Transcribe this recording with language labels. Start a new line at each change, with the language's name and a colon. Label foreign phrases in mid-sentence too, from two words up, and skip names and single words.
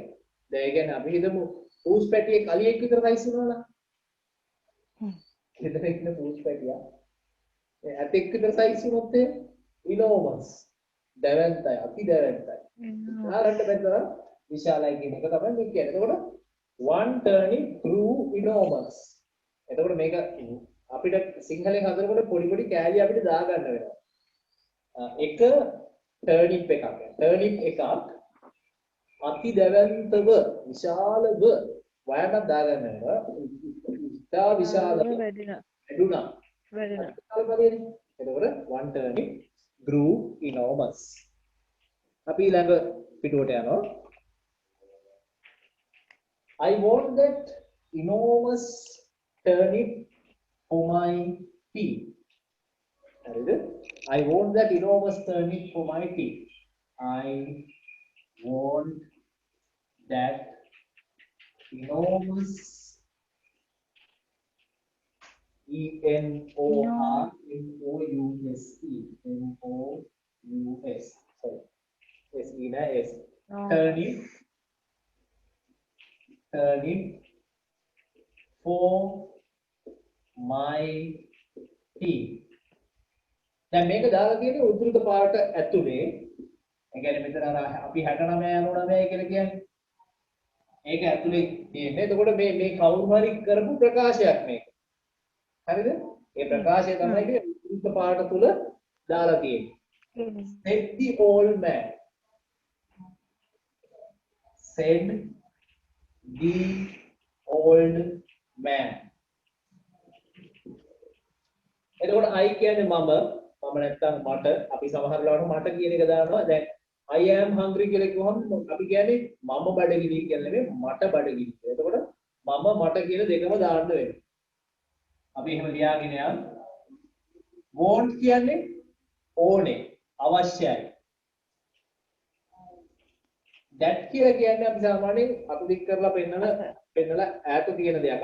Sinhala: දැන් ඒ කියන්නේ අපි හිතමු පූස් පැටියේ කලියෙක් විතර සයිස් වෙනවා නම්. හිතට ඉන්න පූස් පැටියා. ඒ ඇතෙක් විතර සයිස් වුණොත් enormous දැවැන්තයි අති දැවැන්තයි. ආරන්න බැතර විශාලයි කියන එක තමයි මේ කියන්නේ.
English: එතකොට one turnip grew enormous.
Sinhala: එතකොට මේක අපිට සිංහලෙන් හදනකොට පොඩි කෑලි අපිට දාගන්න වෙනවා. එක turnip එකක් අති දැවැන්තව විශාලව වයනක් දාගන්න වෙනවා. ඉතා විශාලව වැඩුණා.
English: එතකොට one turnip grew enormous.
Sinhala: අපි ඊළඟ පිටුවට යනවා.
English: I want that enormous turnip for my tea.
Sinhala: හරිද?
English: I want that enormous turnip for my tea. I want that enormous ENORMOUS sorry S E na S turnip for my tea.
Sinhala: දැන් මේක දාලා තියෙන්නේ උද්දෘත පාට ඇතුලේ. ඒ කියන්නේ මෙතන අර අපි 69 99 කියලා කියන්නේ. ඒක ඇතුලේ තියෙන්නේ. එතකොට මේ කවුරු හරි කරපු ප්‍රකාශයක් මේක. හරිද? ඒ ප්‍රකාශය තමයි මේ උද්දෘත පාට තුල දාලා තියෙන්නේ.
English: Said the old man. Said the old man.
Sinhala: එතකොට I කියන්නේ මම නැත්තම් මට අපි සමහර වෙලාවට මට කියන එක දානවා. දැන්
English: I am hungry
Sinhala: කියලා කිව්වහම අපි කියන්නේ මම බඩගිනි කියලා නෙමෙයි මට බඩගිනි කියලා. එතකොට මම මට කියන දෙකම දාන්න වෙනවා. අපි එහෙම ලියාගෙන යන්න. want කියන්නේ ඕනේ අවශ්‍යයි. that කියලා කියන්නේ අපි සාමාන්‍යයෙන් අත දික් කරලා පෙන්නලා ඈත තියෙන දෙයක්.